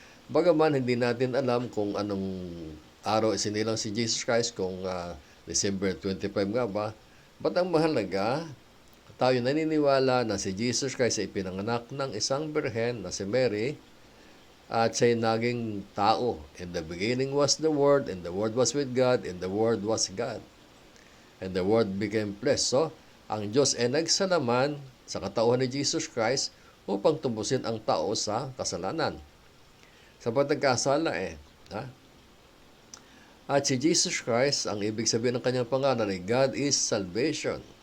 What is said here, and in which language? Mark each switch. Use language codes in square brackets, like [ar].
[tl] Bagaman, hindi natin alam kung anong araw isinilang si Jesus Christ, kung December 25 nga ba. Ba't ang mahalaga, tayo naniniwala na si Jesus Christ ay pinanganak ng isang birhen na si Mary, at siya'y naging tao. [en] In the beginning was the Word, and the Word was with God, and the Word was God. And the Word became flesh. [tl] So, ang Diyos ay nagsalaman sa katauhan ni Jesus Christ upang tubusin ang tao sa kasalanan. Sapat nagkasala At si Jesus Christ, ang ibig sabihin ng kanyang pangalan ay [en] God is salvation.